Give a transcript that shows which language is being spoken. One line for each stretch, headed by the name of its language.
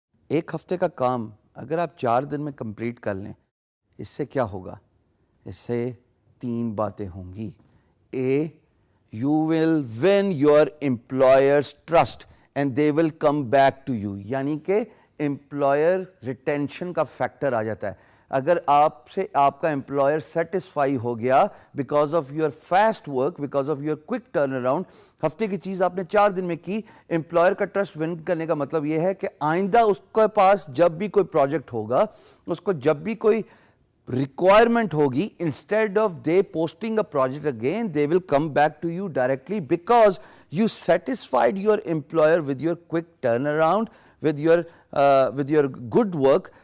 Urdu: 1 ہفتے کا کام اگر آپ 4 دن میں کمپلیٹ کر لیں, اس سے کیا ہوگا؟ اس سے 3 باتیں ہوں گی.
English: A, you will win your employer's trust and they will come back to you.
Urdu: یعنی کہ employer retention کا فیکٹر آ جاتا ہے. اگر آپ سے آپ کا امپلائر سیٹسفائی ہو گیا
English: because of your fast work, because of your quick turnaround,
Urdu: ہفتے کی چیز آپ نے 4 دن میں کی, امپلائر کا ٹرسٹ ون کرنے کا مطلب یہ ہے کہ آئندہ اس کے پاس جب بھی کوئی پروجیکٹ ہوگا, اس کو جب بھی کوئی requirement ہوگی,
English: instead of they posting a project again, they will come back to you directly because you satisfied your employer with your quick turnaround, with your good work.